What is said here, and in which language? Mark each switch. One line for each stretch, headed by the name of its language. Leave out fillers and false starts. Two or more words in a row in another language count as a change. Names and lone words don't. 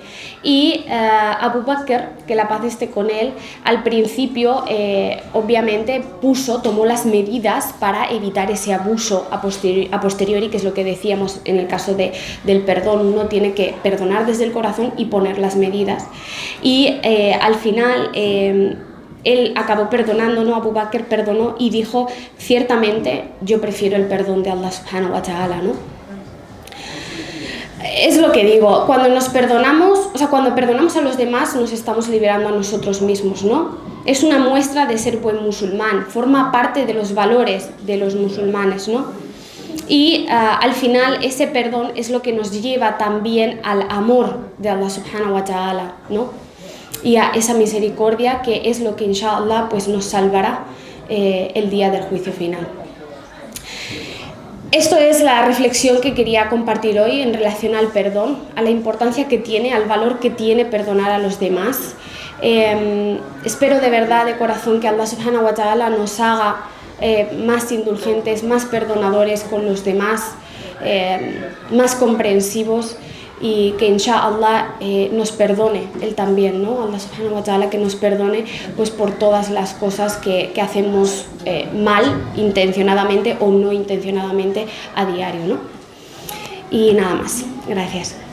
Spanish: Y Abu Bakr, que la paz esté con él, al principio obviamente tomó las medidas para evitar ese abuso a posteriori, que es lo que decíamos en el caso del perdón. Uno tiene que perdonar desde el corazón y poner las medidas. Y al final él acabó perdonando, ¿no? Abu Bakr perdonó y dijo: ciertamente yo prefiero el perdón de
Arabic: الله سبحانه وتعالى,
Spanish: ¿no? Es lo que digo, cuando nos perdonamos, cuando perdonamos a los demás, nos estamos liberando a nosotros mismos, ¿no? Es una muestra de ser buen musulmán, forma parte de los valores de los musulmanes, ¿no? Y al final ese perdón es lo que nos lleva también al amor de
Arabic: الله سبحانه وتعالى,
Spanish: ¿no? Y a esa misericordia, que es lo que inshallah pues nos salvará el día del juicio final. Esto es la reflexión que quería compartir hoy en relación al perdón, a la importancia que tiene, al valor que tiene perdonar a los demás. Espero de verdad, de corazón, que
Arabic: الله سبحانه وتعالى
Spanish: nos haga más indulgentes, más perdonadores con los demás, más comprensivos, y que inshallah nos perdone Él también, ¿no?
Arabic: الله سبحانه وتعالى
Spanish: que nos perdone pues por todas las cosas que hacemos mal, intencionadamente o no intencionadamente, a diario, ¿no? Y nada más. Gracias.